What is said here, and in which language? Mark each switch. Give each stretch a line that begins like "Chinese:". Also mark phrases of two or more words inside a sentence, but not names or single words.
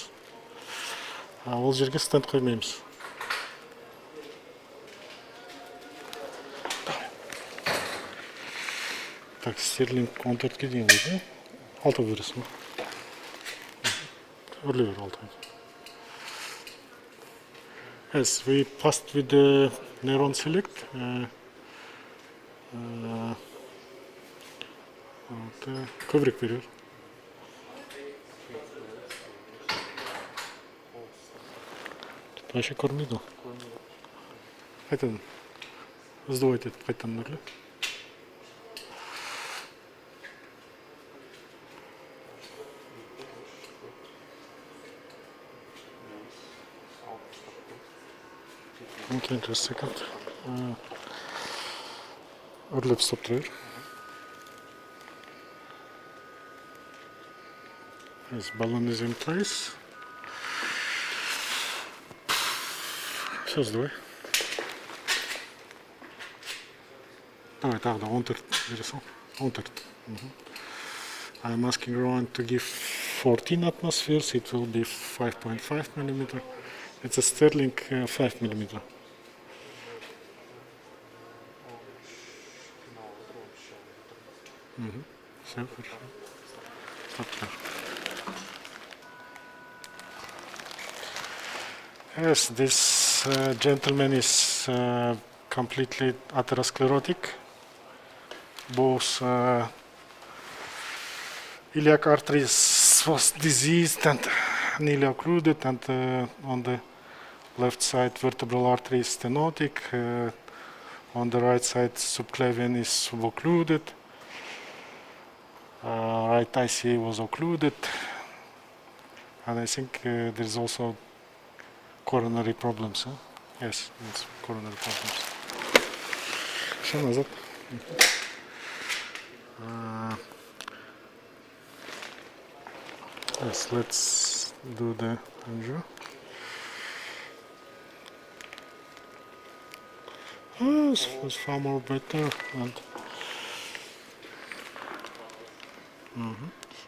Kazakh: Ол жерге стенд қоймаймыз. Так, стерлинг 14-ке дейін қойды. 6 бересің. Үрлей бер 6.
English: Yes, we passed with the neuron select.
Kazakh: Көбірек берер. Вообще көрмейді. Қайтадан. Сдавать етіп қайтадан үрле.
English: Okay, just a second.
Kazakh: Үрлеп стоп тұра бер.
English: Yes, balloon is in place.
Russian: Все, сдавай. Давай,
Kazakh: тағы да 14 бересің. 14.
English: I'm asking Rowan to give 14 atmospheres. It will be 5.5 millimeter. It's a Sterling 5 millimeter.
Russian: Все, хорошо.
English: Yes, this gentleman is completely atherosclerotic. Both iliac arteries was diseased and nearly occluded, and on the left side vertebral artery is stenotic. On the right side subclavian is suboccluded. Right ICA was occluded, and I think there's also coronary problems. Huh? Yes, it's coronary problems.
Russian: Все назад.
English: Yes, let's do the angio. This was far more better. And so.